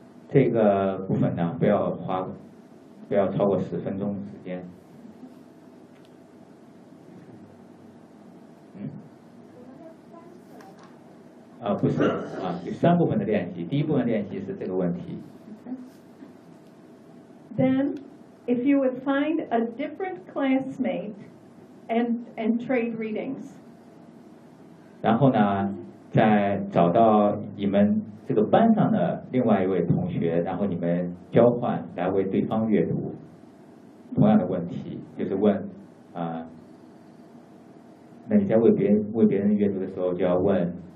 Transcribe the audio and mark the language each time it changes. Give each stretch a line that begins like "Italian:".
Chinese: 这个部分呢，不要花，不要超过十分钟时间。不是啊，有三部分的练习。第一部分练习是这个问题。
English: Then, if you would find a different classmate and trade readings.
Chinese: 然后呢，再找到你们这个班上的另外一位同学，然后你们交换来为对方阅读。同样的问题，就是问啊，那你在为别人阅读的时候，就要问。